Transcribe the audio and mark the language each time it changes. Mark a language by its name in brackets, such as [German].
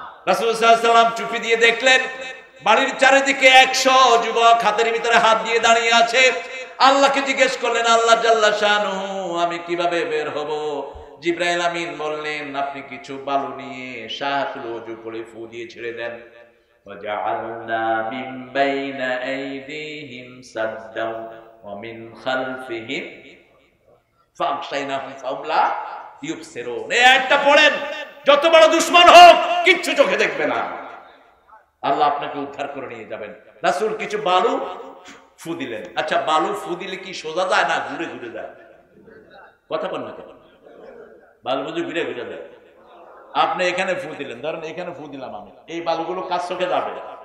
[Bangla] রাসূল সাল্লাল্লাহু আলাইহি ওয়াসাল্লাম চুপি দিয়ে দেখলেন বাড়ির চারিদিকে 100 যুবক হাতের ভিতরে হাত দিয়ে দাঁড়িয়ে আছে। আল্লাহকে জিজ্ঞেস করলেন, আল্লাহ জাল্লা শানুহু আমি কিভাবে বের হব? জিবরাইল আমিন বললেন আপনি কিছু বালু নিয়ে শাহাতুল ওযু করে ফু দিয়ে ছেড়ে দেন। [Arabic] وجعلنا من بين أيديهم سدا ومن خلفهم فأغشيناهم فهم لا يبصرون। [Bangla] এই আয়াতটা পড়েন, যত বড় দুশমন হোক কিচ্ছু চোখে দেখবে না, আল্লাহ আপনাকে উদ্ধার করে নিয়ে যাবেন। রাসূল কিছু বালু ফু দিলেন। আচ্ছা, বালু ফু দিলে কি সোজা যায় না ঘুরে ঘুরে যায়? কথা বল না কেন? বালু বুঝি ঘুরে ঘুরে যায়? আপনি এখানে ফু দিলেন, ধরেন এখানে ফু দিলাম আমি, এই বালুগুলো কার চোখে যাবে?